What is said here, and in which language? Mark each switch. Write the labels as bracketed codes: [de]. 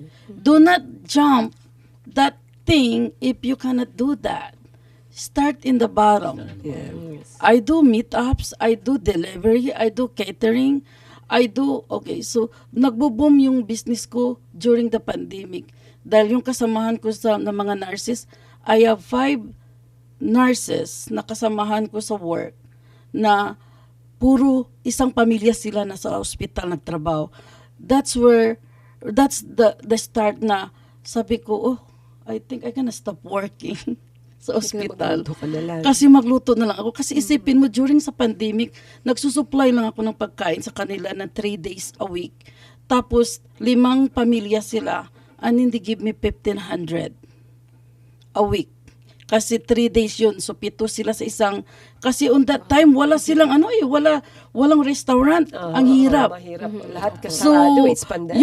[en] Do not jump that thing if you cannot do that. Start in the bottom. Yes. I do meetups, I do delivery, I do catering, so [tl] nagbo-boom yung business ko [en] during the pandemic. [tl] Dahil yung kasamahan ko ng mga nurses, [en] I have 5 nurses [tl] na kasamahan ko sa work na puro isang pamilya sila na sa hospital nagtrabaho. [en] That's the start [tl] na sabi ko, [en] oh, I think I gonna stop working [tl] sa hospital. Magluto ka na lang. Kasi magluto na lang ako. Kasi isipin mo, during sa pandemic, nagsusupply lang ako ng pagkain sa kanila na 3 days a week. Tapos, 5 pamilya sila, [en] and then they give me 1,500 a week. [tl] Kasi 3 days yun. So, 7 sila sa isang... Kasi [en] on that time, [tl] wala silang walang restaurant. Ang hirap. Mahirap. Lahat [en] So, [tl] kasado. [en] It's pandemic.